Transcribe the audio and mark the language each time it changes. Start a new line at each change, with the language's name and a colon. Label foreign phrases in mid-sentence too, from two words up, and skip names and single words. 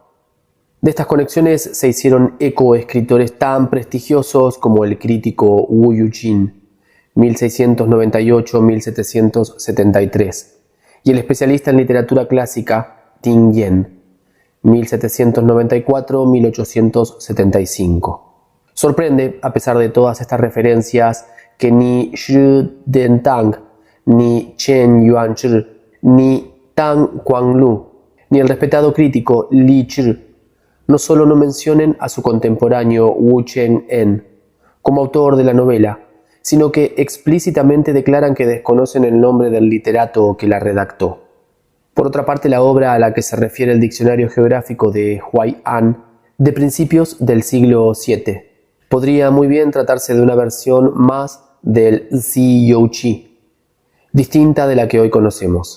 Spanish: De estas conexiones se hicieron eco escritores tan prestigiosos como el crítico Wu Yuqin, 1698-1773, y el especialista en literatura clásica Ting Yen, 1794-1875. Sorprende, a pesar de todas estas referencias, que ni Zhi Dentang, ni Chen Yuanzhi, ni Tang Guanglu, ni el respetado crítico Li Zhi no solo no mencionen a su contemporáneo Wu Cheng-en como autor de la novela, sino que explícitamente declaran que desconocen el nombre del literato que la redactó. Por otra parte, la obra a la que se refiere el diccionario geográfico de Huai'an, de principios del siglo VII, podría muy bien tratarse de una versión más del Zi Youqi, distinta de la que hoy conocemos.